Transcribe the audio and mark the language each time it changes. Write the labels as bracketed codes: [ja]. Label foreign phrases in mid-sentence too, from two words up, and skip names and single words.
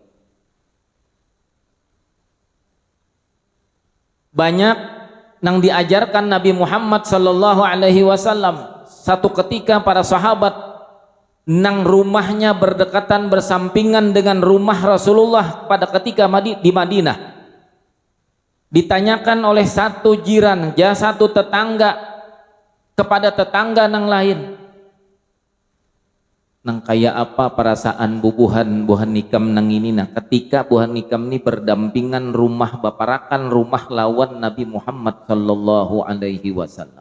[id] Banyak nang diajarkan Nabi Muhammad [ar] Sallallahu Alaihi Wasallam. [id] Satu ketika para sahabat nang rumahnya berdekatan bersampingan dengan rumah Rasulullah pada ketika di Madinah, ditanyakan oleh satu jiran, [bjn] satu tetangga kepada tetangga nang lain, nang kayak apa perasaan bubuhan nikam nang ini nah ketika buhan nikam ini berdampingan rumah baparakan rumah lawan Nabi Muhammad [ar] Sallallahu Alaihi Wasallam.